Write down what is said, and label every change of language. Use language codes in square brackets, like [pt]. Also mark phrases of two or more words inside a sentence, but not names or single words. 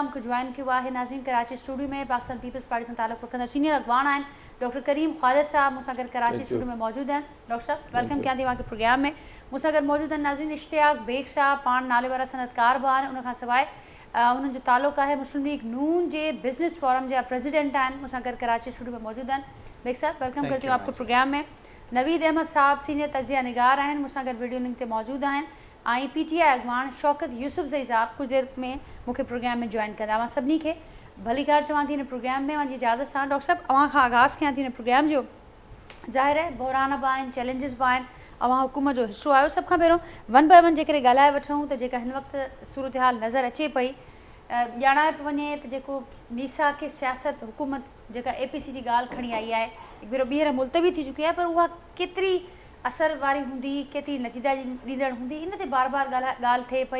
[sd] मूंखे जॉइन कयो आहे नाज़रीन कराची स्टूडियो में पाकिस्तान पीपल्स पार्टी सां तालुक़ु रखंदड़ सीनियर अॻवान आहिनि डॉक्टर करीम ख़्वाजा साहब मूंसां गॾु कराची स्टूडियो में मौजूदु आहिनि। डॉक्टर साहब वेलकम कयां थी तव्हांखे प्रोग्राम में। मूंसां गॾु मौजूदु आहिनि नाज़रीन इश्तियाक बेग साहब, पाण नाले वारा सनतकार बि आहिनि। उनखां सवाइ उन्हनि जो तालुक़ु आहे मुस्लिम लीग नून जे बिज़नेस फोरम जा प्रेसिडेंट आहिनि, मूंसां गॾु कराची स्टूडियो में मौजूदु आहिनि। [ur] بیگ صاحب ویلکم کرتی ہوں آپ کو پروگرام میں. [sd] नवीद अहमद साहब सीनियर तजिया निगार आहिनि, मूंसां गॾु वीडियो लिंक ते मौजूदु आहिनि। ऐं PTI अॻवान शौकत यूसुफ़ज़ई साहब कुझु देरि में मूंखे प्रोग्राम में जॉइन कंदा। मां सभिनी खे भली कार चवां थी हिन प्रोग्राम में। मुंहिंजी इजाज़त सां डॉक्टर साहब अव्हां खां आगाज़ कयां थी हिन प्रोग्राम जो। ज़ाहिर आहे बहरान बि आहिनि, चैलेंजिस बि आहिनि, अव्हां हुकूमत जो हिसो आहियो। सभ खां पहिरियों [en] one by one [sd] जेकॾहिं ॻाल्हाए वठूं त जेका हिन वक़्तु सूरत हाल नज़र अचे पई, ॼाणाए पियो वञे त जेको मीसा के सियासत हुकूमत जेका APC जी ॻाल्हि खणी आई आहे हिकु भेरो ॿीहर मुलतवी थी चुकी आहे, पर उहा केतिरी असर वारी हूंदी, केतिरी नतीजा ॾींदड़ हूंदी, इन ते बार बार ॻाल्हि थिए पई।